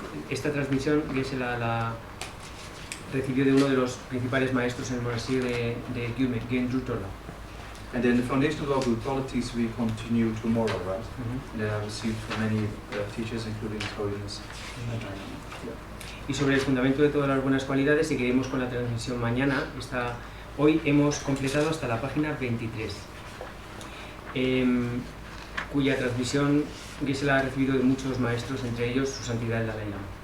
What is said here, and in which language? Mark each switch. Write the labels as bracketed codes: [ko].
[es] Esta transmisión Geshe la recibió de uno de los principales maestros en el monasterio de Gyume, Genju Trala. [en] And then the foundational of good qualities we continue tomorrow, right? And then I received from many teachers, including His Holiness. [es] Y sobre el fundamento de todas las buenas cualidades, seguiremos con la transmisión mañana. Hoy hemos completado hasta la página 23. Cuya transmisión Geshe la ha recibido de muchos maestros, entre ellos su santidad el Dalai Lama.